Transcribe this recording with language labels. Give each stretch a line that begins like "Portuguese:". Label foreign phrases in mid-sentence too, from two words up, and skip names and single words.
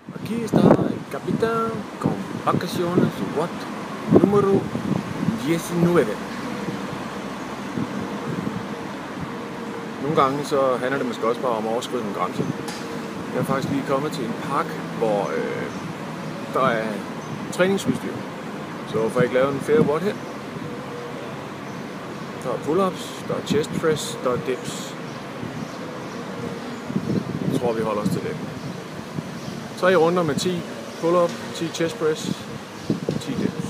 Spanish: Aquí está el capitán con vacaciones SWAT número 19.
Danish: Nogle gange så handler det måske også bare om at overskride nogle grænser. Jeg er faktisk lige kommet til en park, hvor der er træningsudstyr. Så hvorfor ikke lave en fair what her? Der er pull-ups, der er
English: chest press,
Danish: der er dips. Jeg tror vi holder os til det. 3 runder med 10 pull-up, 10
English: chest press,
Danish: 10 dips.